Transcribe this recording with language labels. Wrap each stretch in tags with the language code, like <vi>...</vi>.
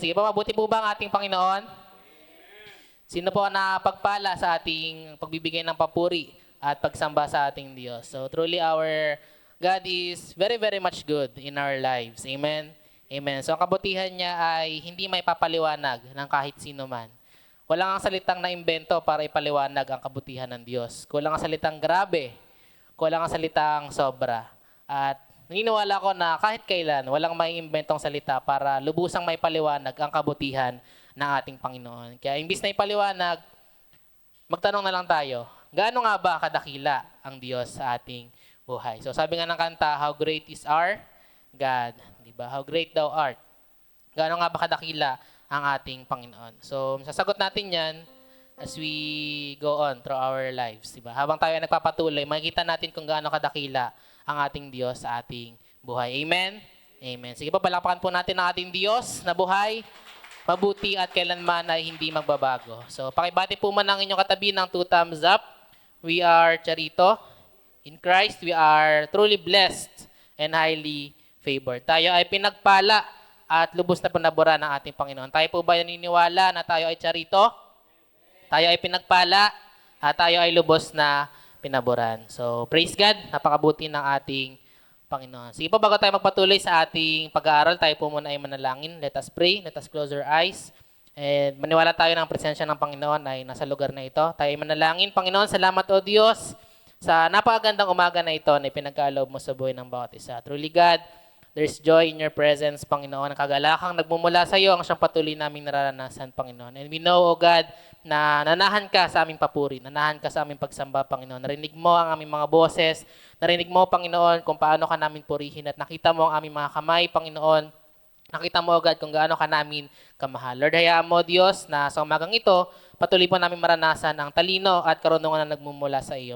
<tl>Sige po, mabuti po ba ang ating Panginoon? Sino po ang napagpala sa ating pagbibigay ng papuri at pagsamba sa ating Diyos?</tl> <en>So, truly our God is very, very much good in our lives. Amen? Amen.</en> <tl>So, ang kabutihan niya ay hindi may papaliwanag ng kahit sino man. Walang ang salitang naimbento para ipaliwanag ang kabutihan ng Diyos. Kulang ang salitang grabe. Kulang ang salitang sobra. At naniniwala ko na kahit kailan, walang may inventong salita para lubusang may paliwanag ang kabutihan ng ating Panginoon. Kaya imbis na ipaliwanag, magtanong na lang tayo, gaano nga ba kadakila ang Diyos sa ating buhay? So sabi nga ng kanta,</tl> <en>how great is our God? Diba? How great thou art.</en> <tl>Gaano nga ba kadakila ang ating Panginoon? So sasagot natin yan</tl> <en>as we go on through our lives.</en> <tl>Diba? Habang tayo ay nagpapatuloy, makikita natin kung gaano kadakila ang ating Diyos sa ating buhay. Amen? Amen. Sige po, palakpakan po natin ang ating Diyos na buhay, mabuti at kailanman ay hindi magbabago. So, pakibati po man ang inyong katabi ng 2 thumbs up.</tl> <en>We are Charito. In Christ, we are truly blessed and highly favored.</en> <tl>Tayo ay pinagpala at lubos na panaboran ng ating Panginoon. Tayo po ba naniniwala na tayo ay Charito? Tayo ay pinagpala at tayo ay lubos na pinaboran.</tl> <en>So, praise God.</en> <tl>Napakabuti ng ating Panginoon. Sige po, bago tayo magpatuloy sa ating pag-aaral, tayo po muna ay manalangin.</tl> <en>Let us pray. Let us close our eyes.</en> <tl>And maniwala tayo ng presensya ng Panginoon ay nasa lugar na ito. Tayo ay manalangin. Panginoon, salamat o Diyos sa napakagandang umaga na ito na ipinagkaloob mo sa buhay ng bawat isa.</tl> <en>Truly God, there's joy in your presence, Panginoon.</en> <tl>Ang kagalakang nagmumula sa iyo ang siyang patuloy naming nararanasan, Panginoon.</tl> <en>And we know, O God,</en> <tl>na nanahan ka sa aming papuri, nanahan ka sa aming pagsamba, Panginoon. Narinig mo ang aming mga boses, narinig mo, Panginoon, kung paano ka namin purihin at nakita mo ang aming mga kamay, Panginoon. Nakita mo, O God, kung gaano ka namin kamahal. Lord, hayaan mo, Diyos, na sa umagang ito, patuloy po namin maranasan ang talino at karunungan na nagmumula sa iyo.</tl>